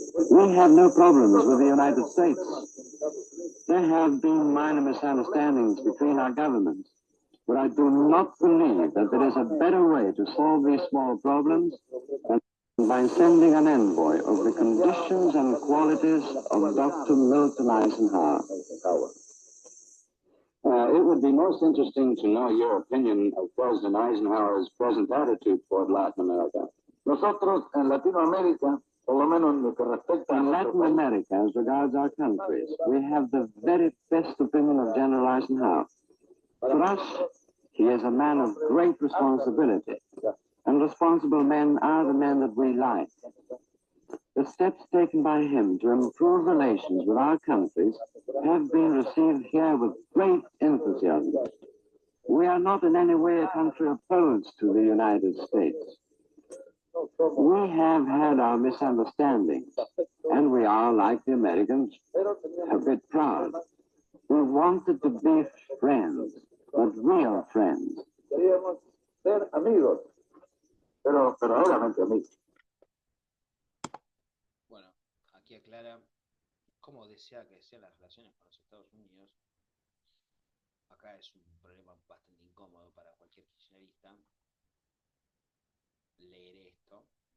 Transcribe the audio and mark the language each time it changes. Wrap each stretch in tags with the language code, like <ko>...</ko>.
<en>We have no problems with the United States. There have been minor misunderstandings between our governments, but I do not believe that there is a better way to solve these small problems than by sending an envoy of the conditions and qualities of Dr. Milton Eisenhower. It would be most interesting to know your opinion of President Eisenhower's present attitude toward Latin America.</en> <es>Nosotros en Latinoamérica, por lo menos en lo que respecta</es> <en>In a Latin America, as regards our countries, we have the very best opinion of General Eisenhower. For us, he is a man of great responsibility, and responsible men are the men that we like. The steps taken by him to improve relations with our countries have been received here with great enthusiasm. We are not in any way a country opposed to the United States. We have had our misunderstandings, and we are, like the Americans, a bit proud. We wanted to be friends, but real friends.</en> <es>queríamos ser amigos, pero obviamente amigos. Bueno, aquí aclara cómo desea que sean las relaciones con los Estados Unidos. Acá es un problema bastante incómodo para cualquier kirchnerista leer esto.</es>